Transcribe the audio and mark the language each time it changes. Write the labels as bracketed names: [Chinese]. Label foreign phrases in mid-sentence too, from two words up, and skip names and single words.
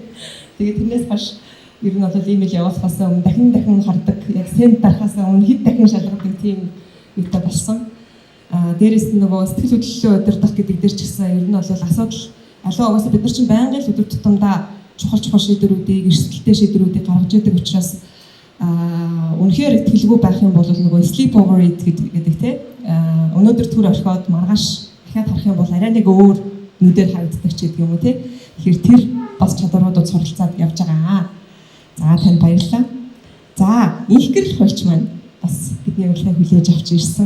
[Mongolian] Тэгээд тэрнээс хойш ер нь бол имэйл явуулахаас өмнө дахин хардаг, яг сент дарахаас өмнө хэд дахин шалгадаг тийм үедээ болсон. Дээрээс нь нөгөө сэтгэл хөдлөлөө удирдах гэдэг дээр ч гэсэн ер нь бол асуудал аливаа угаасаа бид нар чинь байнгын л өдөр тутамдаа чухал шийдвэрүүдийг, эрсдэлтэй шийдвэрүүдийг гаргаж идэг учраас үнэхээр итгэлгүй байх юм бол нөгөө [English] sleep over it [Mongolian] гэдэг тийм өнөөдөр түр орхиод маргааш дахиад харах юм бол арай нэг өөр нүдээр харагддаг ч гэдэг юм уу тийм. Тэгэхээр тэр бас чадваруудад суралцаад явж байгаа. За танд баярлалаа. За их гэрэл хулч маань бас бидний урилгыг хүлээж авч ирсэн.